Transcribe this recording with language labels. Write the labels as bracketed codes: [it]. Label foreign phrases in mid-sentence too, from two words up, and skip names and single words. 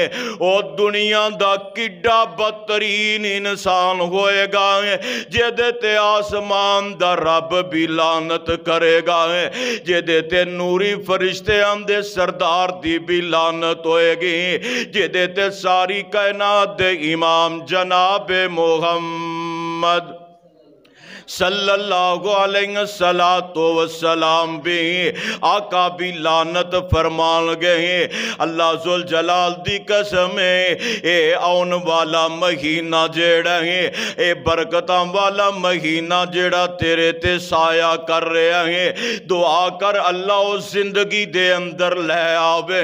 [pa] او دنیا دا کڈا بدترین انسان ہوئے گا جیدے تے آسمان دا رب بھی لعنت کرے گا، جیدے تے تے نوری فرشتے آندے سردار دی بھی لعنت ہوئے گی، جدے تے ساری کائنات دے امام جناب محمد [ar] صلى الله عليه وسلم [pa] بھی آقا بھی لعنت فرمان گئے. اللہ ذوالجلال دی قسم ہے، اے آؤن والا مہینہ جیڑا ہے، اے برکتاں والا مہینہ جیڑا تیرے تے سایہ کر رہا ہے، دعا کر اللہ اس زندگی دے اندر لے آوے.